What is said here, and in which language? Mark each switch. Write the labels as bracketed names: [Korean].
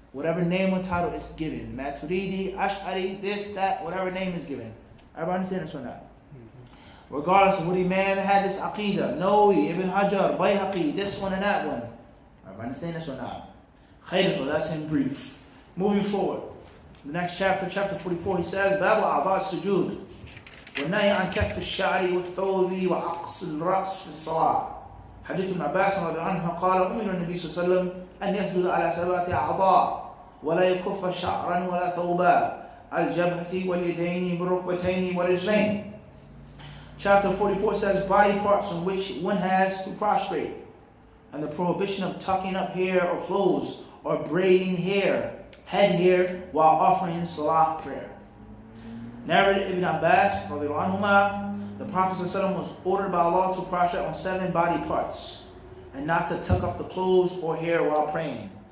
[English] Whatever name or title is given. Maturidi, Ash'ari, this, that, whatever name is given. Everybody understand this or not? Regardless of what Imam had this aqidah. Nawawi, Ibn Hajar, Bayhaqi, this one and that one. Everybody understand this or not? Khayr, that's in brief. Moving forward, the next chapter, chapter 44, he says, [Arabic] باب أعضاء السجود والنهي عن كف الشعر والثوب وعقص الرأس في الصلاة. حديث ابن عباس رضي الله عنه قال أمر النبي صلى الله عليه وسلم أن يسجد على 7 أعضاء ولا يكف شعرا ولا ثوبا الجبهة واليدين بالركبتين والرجلين. [English] Chapter 44 says body parts on which one has to prostrate, and the prohibition of tucking up hair or clothes or braiding head hair while offering salah prayer. Narrated Ibn Abbas, the Prophet ﷺ was ordered by Allah to prostrate on 7 body parts and not to tuck up the clothes or hair while praying.